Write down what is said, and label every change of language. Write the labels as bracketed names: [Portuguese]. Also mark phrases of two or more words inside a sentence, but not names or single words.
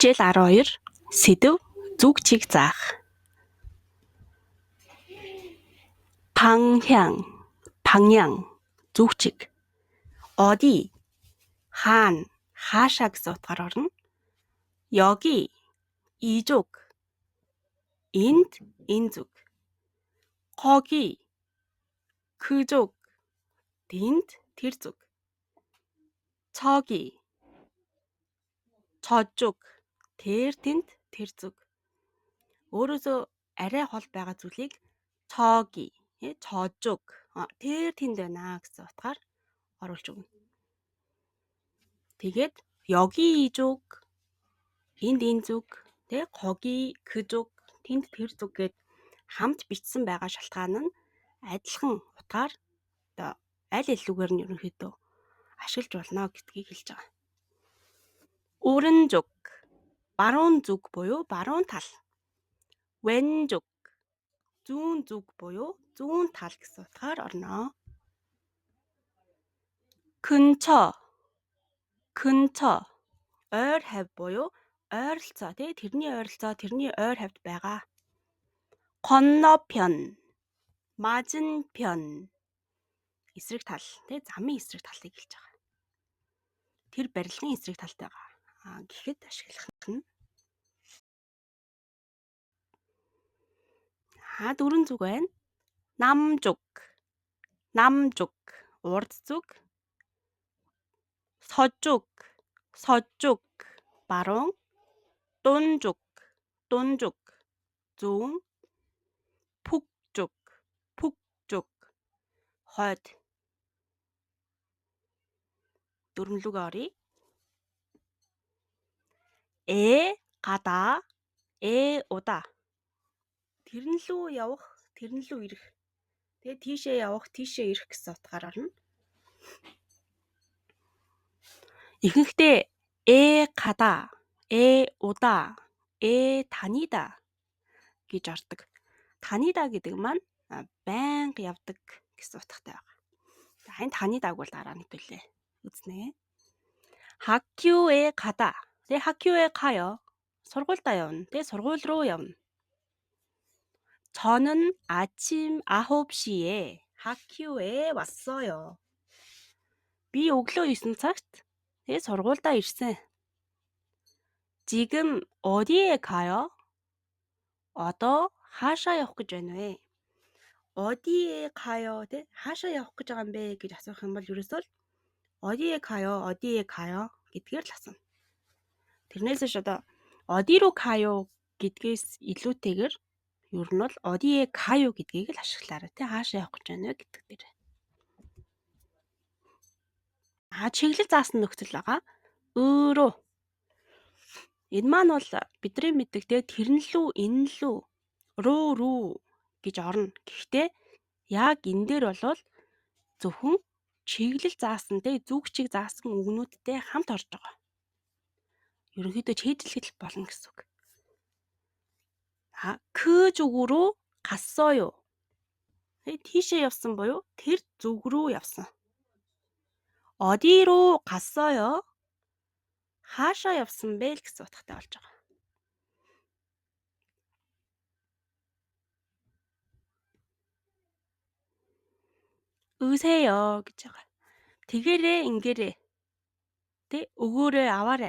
[Mongolian] Хичээл 12 сэдэв зүгчийг заах. 방향 зүгчийг. 어디 хаана хаашаа гэсэн утгаар орно. [Korean] 여기 이쪽 [Mongolian] энд энэ зүг. [Korean] 거기 그쪽 [Mongolian] тэнд тэр зүг. [Korean] 저기 저쪽 [Mongolian] тэр тэнд тэр зүг. өөрөөсөө арай хол байгаа зүйлийг [Korean] 저기 저쪽 [Mongolian] тэр тэнд байна гэсэн утгаар оруулж өгнө. Тэгээд [Korean] 여기 이쪽 [Mongolian] энд энэ зүг [Korean] 거기 그쪽 [Mongolian] тэнд тэр зүг гэд хамт бичсэн байгаа шалтгаан нь адилхан утгаар аль илүүгээр нь ерөнхийдөө ашиглаж болно гэдгийг хэлж байгаа. 오른쪽 баруун зүг буюу баруун тал. 왼쪽 зүүн зүг буюу зүүн тал гэсэн утгаар орно. 근처 ойр хавь буюу ойролцоо тэрний ойролцоо тэрний ойр хавьд байгаа. [Korean] 건너편 맞은편 [Mongolian] эсрэг тал замын эсрэг талыг хэлж байгаа. Тэр барилгын эсрэг талд байгаа. Гэхэд ашиглах нь дөрвөн зүг байна. 남쪽 урд зүг. 서쪽 баруун. 동쪽 зүүн. 북쪽 хойд. дөрвөлүгөө оръё. [Korean] 가다 오다 [Mongolian] тэрэн лүү явах тэрэн лүү ирэх. Тэгээ тийшээ явах тийшээ ирэх гэсэн утгаар орно. ихэнхдээ [Korean] 가다 오다 다니다 [Mongolian] гэж ордог. 다니다 гэдэг маань байнга явдаг гэсэн утгатай байгаа. За энэ 다니다г бол дараа нь хэлээ. үзнэ. [Korean] 학교에 가다. 학교에 가요. [Mongolian] сургуультай явна. сургууль руу явна. [Korean] 저는 아침 9시에 학교에 왔어요. [Mongolian] Би өглөө 9 цагт сургуультай ирсэн. [Korean] 지금 어디에 가요? [Mongolian] одоо хаашаа явах гэж байна вэ? [Korean] 어디에 가요? [Mongolian] хаашаа явах гэж байгаа юм бэ гэж асуух юм бол ерөөсөө [Korean] 어디에 가요 [Mongolian] гэдгээр л асууна. тэрнээс одоо [Korean] 어디로 가요 [Mongolian] гэдгээс илүүтэйгээр ер нь бол [Korean] 어디에 가요 [Mongolian] гэдгийг л ашиглаарай. хаашаа явах гэж байна вэ гэдэг дээр. чиглэл заасан нөхцөл байгаа. өөрөө энэ маань бол бидний мэддэг тэрэн лүү энэ лүү рүү гэж орно. Гэхдээ яг энэ дээр бол зөвхөн чиглэл заасан зүгчийг заасан үгнүүдтэй хамт орж байгаа. ерөнхийдөө чийдэлхэд болно гэсэн үг. [Korean] 그 쪽으로 갔어요. [Mongolian] тийшээ явсан буюу тэр зүг рүү явсан. [Korean] 어디로 갔어요? [Mongolian] хаашаа явсан бэ гэсэн утгатай болж байгаа. 으세요 гэж байгаа. тэгээрээ ингээрээ өгөөрэй аваарай.